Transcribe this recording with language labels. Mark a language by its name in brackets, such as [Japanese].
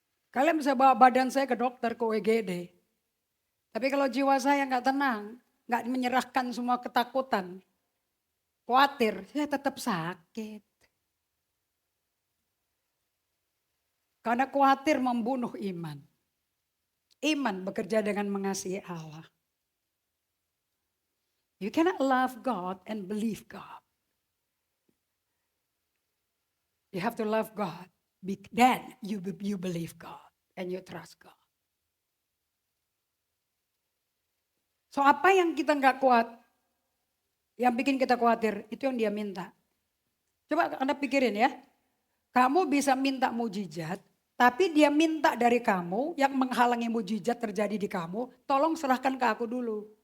[Indonesian] Kalian bisa bawa badan saya ke dokter, ke UGD. Tapi kalau jiwa saya gak tenang, gak menyerahkan semua ketakutan, khawatir, saya tetap sakit. Karena khawatir membunuh iman. Iman bekerja dengan mengasihi Allah. [English] You cannot love God and believe God. You have to love God. Then you believe God and you trust God. [Indonesian] So apa yang kita gak kuat, yang bikin kita khawatir, itu yang dia minta. Coba Anda pikirin ya. Kamu bisa minta mujizat, tapi dia minta dari kamu yang menghalangi mujizat terjadi di kamu, tolong serahkan ke aku dulu.